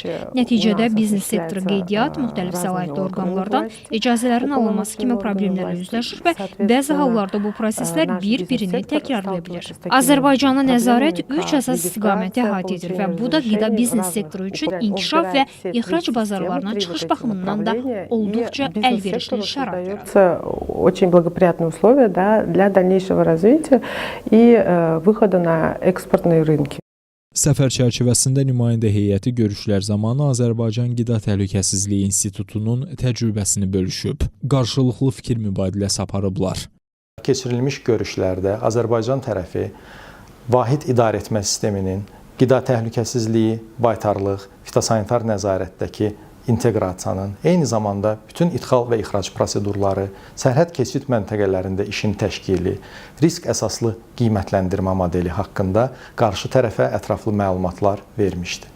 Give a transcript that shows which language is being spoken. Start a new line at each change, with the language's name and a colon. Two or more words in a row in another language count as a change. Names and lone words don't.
Azerbaijani: Nəticədə biznes sektoru qeydiyyat, müxtəlif səlahiyyətli orqanlardan icazələrin alınması kimi problemlərlə üzləşir və bəzi hallarda bu proseslər bir-birini təkrarlaya bilir. Azərbaycana nəzarət 3 əsas istiqaməti əhatə edir və bu da qida biznes sektoru üçün inkişaf və ixrac bazarlarına çıxış baxımından da olduqca əlverişli şərait yaradır.
Russian: Очень благоприятные условия для дальнейшего развития и выхода на экспортные рынки.
Azerbaijani: Səfər çərçivəsində nümayəndə heyəti görüşlər zamanı Azərbaycan Qida Təhlükəsizliyi İnstitutunun təcrübəsini bölüşüb, qarşılıqlı fikir mübadiləsi aparıblar. Keçirilmiş görüşlərdə Azərbaycan tərəfi vahid idarəetmə sisteminin qida təhlükəsizliyi, baytarlıq, fitosanitar nəzarətdəki inteqrasiyanın, eyni zamanda bütün idxal və ixrac prosedurları, sərhəd keçid məntəqələrində işin təşkili, risk əsaslı qiymətləndirmə modeli haqqında qarşı tərəfə ətraflı məlumatlar vermişdi.